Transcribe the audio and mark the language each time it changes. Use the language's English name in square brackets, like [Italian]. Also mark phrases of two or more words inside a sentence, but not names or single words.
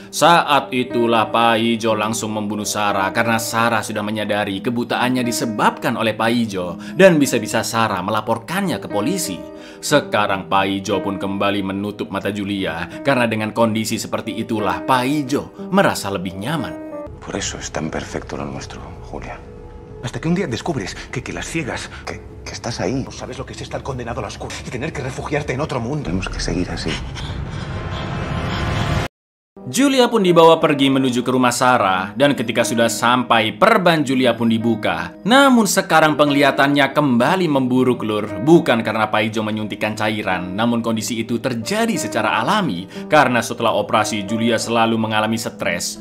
[Indonesian] Saat itulah Paijo langsung membunuh Sarah karena Sarah sudah menyadari kebutaannya disebabkan dilaporkan oleh Paijo dan bisa-bisa Sarah melaporkannya ke polisi. Sekarang Paijo pun kembali menutup mata Julia karena dengan kondisi seperti itulah Paijo merasa lebih nyaman. [Spanish] Por eso es tan perfecto lo nuestro, Julia. Hasta que un día descubres que las ciegas, que estás ahí. No sabes lo que es estar condenado a la oscuridad y tener que refugiarte en otro mundo. Tenemos que seguir así. [Indonesian] Julia pun dibawa pergi menuju ke rumah Sarah, dan ketika sudah sampai, perban Julia pun dibuka. Namun sekarang penglihatannya kembali memburuk, Lur. Bukan karena Paijo menyuntikkan cairan, namun kondisi itu terjadi secara alami karena setelah operasi Julia selalu mengalami stres.